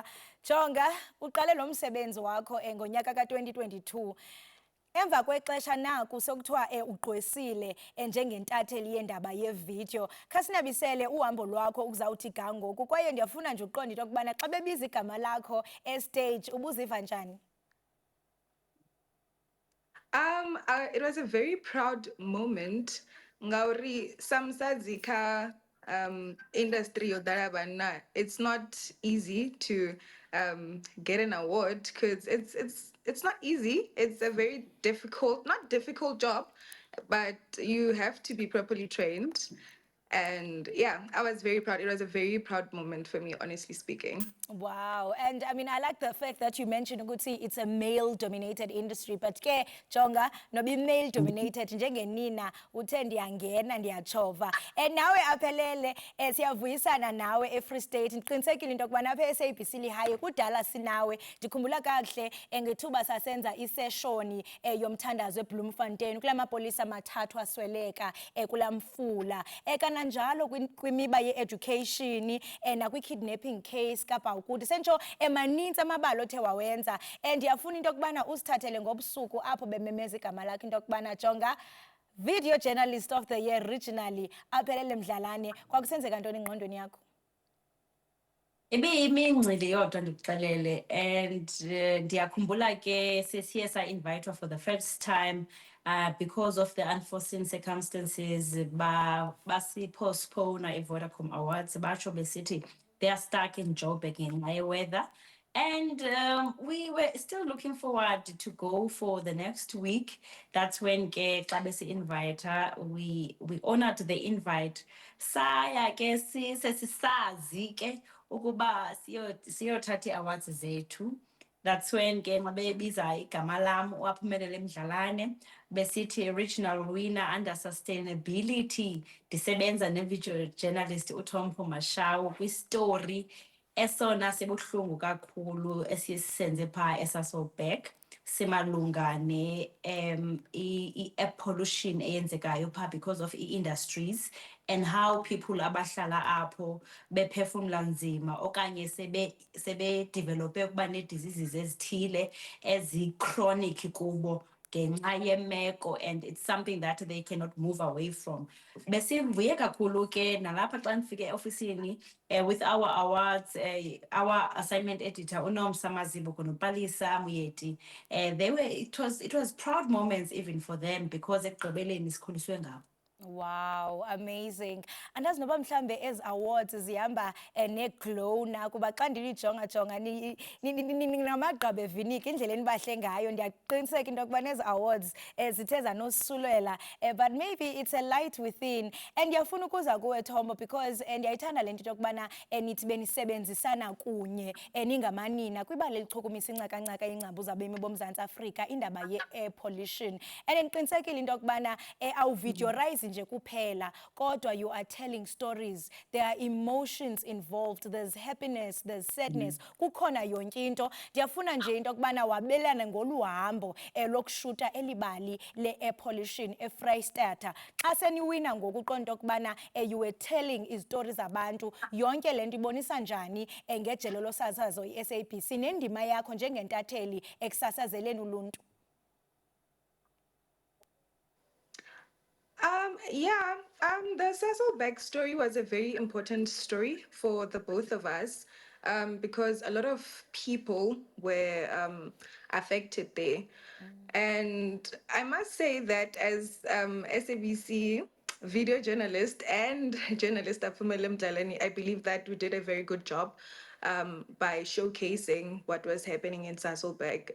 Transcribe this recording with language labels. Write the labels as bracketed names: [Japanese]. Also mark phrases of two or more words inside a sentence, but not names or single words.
[Xhosa] Jonga uqale lo msebenzi wakho ngonyaka ka-2022. Emva kwexesha naku sokuthiwa ugqwesile njengentatheli yendaba yevidiyo. Khasinabisele uhambo lwakho ukuzawuthi ga ngoku kwaye ndiyafuna nje uqonda into yokubana xa bebiza igama lakho estage ubuziva njani? [English] It was a very proud moment. [Xhosa] Ngauri samsazi ka industry yodalabana. [English] It's not easy to get an award because it's not easy. It's a very not difficult job, but you have to be properly trained. And yeah, I was very proud. It was a very proud moment for me, honestly speaking. Wow. And I mean, I like the fact that you mentioned, Ukuthi, it's a male-dominated industry. [Xhosa] But ke, Jonga, [English] no be male-dominated. [Xhosa] Njengenina, uthe ndiyangena ndiyachova. And nawe aphelele, siyavuyisana nawe eFree State. Ndiqinisekile into yokubana apha eSABC lihaye kudala sinawe. Ndikhumbula kakuhle ngethuba sasenza iseshoni yomthandazo eBloemfontein kula mapolisa mathathu asweleka kulamfula. Kananjalo kwimiba ye-education nakwi-kidnapping case kapa ukuthi sentsho emaninzi amabalo othe wawenza ndiyafuna into yokubana usithathele ngobusuku apho bememeza igama lakho into yokubana Jonga [English] video journalist of the year regionally [Xhosa] aphelele Mdlalane kwakusenzeka ntoni engqondweni yakho? Ibiyimincili yodwa ndikuxelele and ndiyakhumbula ke sesiye sa-invitwa [English] for the first time because of the unforeseen circumstances [Xhosa] basi-postpone i-Vodacom Awards batsho besithi [English] they are stuck in Joburg [Xhosa] ngenxa ye-weather. [English] And we were still looking forward to go for the next week. That's when [Xhosa] ke xa besi-invita [English] we honored the invite. [Xhosa] Saya ke sesisazi ke ukuba siyothatha i-awards zethu. [English] That's when [Xhosa] ke mabebiza igama lam waphumelele Mdlalane besithi [English] regional winner under sustainability [Xhosa] ndisebenza ne-video journalist uThombo Mushawu kwi-story esona sebuhlungu kakhulu esisenze pha eSasolburg simalunga ne-air pollution eyenzekayo pha [English] because of industries and how people [Xhosa] abahlala apho bephefumula nzima okanye sebe develope ukuba ne-diseases ezithile ezi-chronic kubo ngenxa yemeko [English] and it's something that they cannot move away from. [Xhosa] Besivuye kakhulu ke nalapha xa ndifike eofisini [English] with our awards, our assignment editor [Xhosa] uNomsa Mazibu kunopalisa Muyeti, [English] it was proud moments even for them because [Xhosa] ekugqibeleni sikhuliswe ngabo. [English] Wow, amazing. [Xhosa] Andazi noba mhlambe ezi awards zihamba ne-glow na kuba xa ndilijonga namagqabi eviniki indlela enibahle ngayo ndiyaqiniseka into yokuba nezi awards zithe zanosulela [English] but maybe it's a light within [Xhosa] and ndiyafuna ukuza kuwe Thombo because ndiyayithanda le nto into yokubana nithi benisebenzisana kunye ningamanina kwibala elichukumisa inceka-nceka yengcambu zabemi boMzantsi Afrika indaba ye- [English] air pollution [Xhosa] and ndiqinisekile into yokubana awuvideorayizi ulwazi nje kuphela, kodwa [English] you are telling stories. There are emotions involved. There's happiness, there's sadness. [Xhosa] Kukhona yonke into. Ndiyafuna nje into kubana wabelana ngoluhambo lokushuta elibali le- [English] air pollution [Xhosa] eFreystata. Xa seniwina ngokuqonda ukubana [English] you were telling [Xhosa] izitori zabantu, yonke lento ibonisa njani ngejelo losasazo i-SABC nendima yakho njengentatheli ekusasazeleni uluntu? [English] The Sasolburg story was a very important story for the both of us, because a lot of people were affected there. And I must say that as SABC video journalist and journalist Aphumelele Mdlalane, I believe that we did a very good job by showcasing what was happening in Sasolburg.